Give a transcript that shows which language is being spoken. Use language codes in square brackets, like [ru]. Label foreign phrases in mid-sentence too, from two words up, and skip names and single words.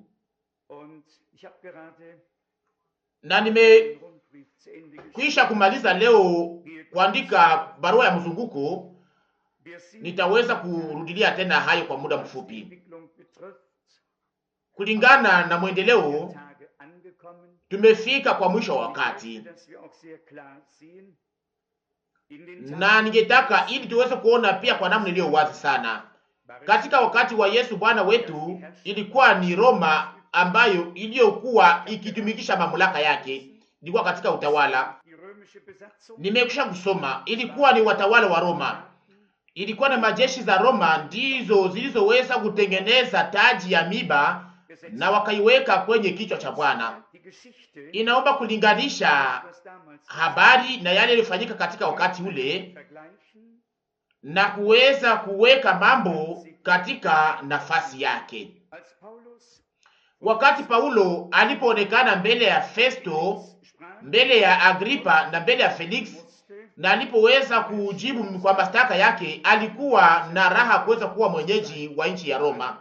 [de] Und ich habe gerade [sw] Na nimekwisha [de] den Rundbrief zu Ende geschrieben. [sw] kumaliza leo kuandika barua ya mzunguko. [de] Wir sind, [sw] Nitaweza kurudilia tena hayo kwa muda [de] was die [sw] mfupi. [de] Entwicklung betrifft, [sw] Kulingana na [de] der [sw] mwendeleo, [de] Tage angekommen. [sw] tumefika kwa mwisho wa [de] Ich [sw] wakati, [de] möchte, dass wir auch sehr klar sehen, in den Tagen [sw] na ningetaka ili tuweze kuona pia kwa namna iliyo wazi sana. Katika wakati wa Yesu Bwana wetu, ilikuwa ni Roma ambayo iliyokuwa ikitumikisha mamlaka yake, ilikuwa katika utawala. [de] die römische Besatzung, [sw] Nimekwisha kusoma, ilikuwa ni watawala wa Roma, ilikuwa na majeshi za Roma ndizo zilizoweza kutengeneza taji ya miba na wakaiweka kwenye kichwa cha Bwana. [de] die Geschichte, [sw] Inaomba kulinganisha [de] was damals [sw] habari na yale yaliyofanyika katika wakati ule [de] vergleichen, [sw] na kuweza kuweka mambo katika nafasi yake. [de] als Paulus [sw] Wakati Paulo alipoonekana mbele ya Festo, [de] sprach, [sw] mbele ya Agripa na mbele ya Felix, na alipoweza kujibu kwa mashtaka yake, alikuwa na raha kuweza kuwa mwenyeji wa nchi ya Roma.